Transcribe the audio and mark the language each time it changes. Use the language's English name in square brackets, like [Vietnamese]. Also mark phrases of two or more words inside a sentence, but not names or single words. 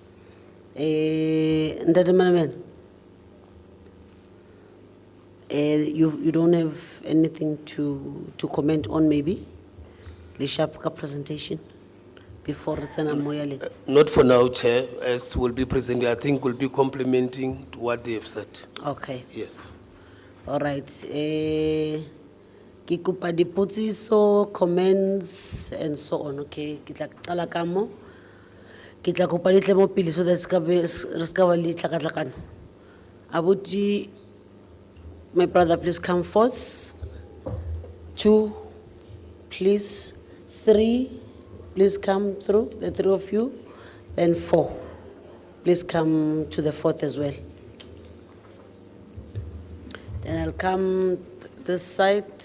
[English] Ndate Manaman, you don't have anything to comment on, maybe? The sharp presentation before Retsana Moyale. Not for now, Chair, as will be presented. I think we'll be complementing to what they have said. Okay. Yes. All right. [Southern Sotho] Ke kopa dipotsiso, [English] comments, and so on. Okay. [Southern Sotho] Ke tla qala ka mo. Ke tla kopa le tle mo pele [English] so that [Southern Sotho] re ska ba le tlhakatlhakano. Abuti, [English] my brother, please come forth. 2, please. 3, please come through, the 3 of you. Then 4, please come to the 4th as well. Then I'll come this side.